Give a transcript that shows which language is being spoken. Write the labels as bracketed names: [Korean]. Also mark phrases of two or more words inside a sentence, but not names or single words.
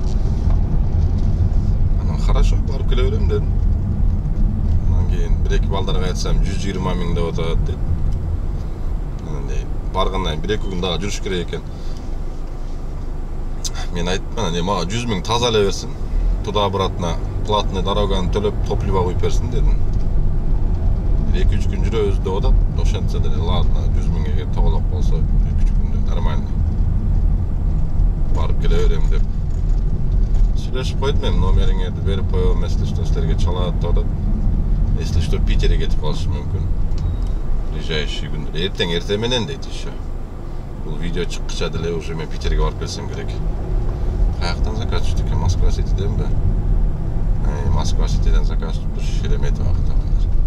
[Kyrgyz] Анан хорошо, барып келе берем дедим. Анан кийин бир-эки балдарга айтсам 120 000 деп атат дейт. Анан баргандан 1-2 күн дагы жүрүш керек экен. Мен айттым, анан мага 100 000 таза эле берсин. [Russian] Туда-обратно платный дороганы [Kyrgyz] төлөп, топливо куюп берсин дедим. 2-3 күн жүрөбүз деп атат. Ошентсе деле ладно, 100 000 эгер тоголок болсо 2-3 күндө нормально. Барып келе берем деп сүйлөшүп койдум. Мен номериңерди берип коем, [Russian] если что [Kyrgyz] силерге чалат деп атат. [Russian] Если что [Kyrgyz] Питерге кетип калышы мүмкүн. Ближайший күндө. Эртең менен дейт еще. Бул видео чыккыча деле уже мен Питерге барып келсем керек. Каяктан заказ түштү экен? Москва Ситиденби? Москва Ситиден заказ түштү, Шереметовага табандар.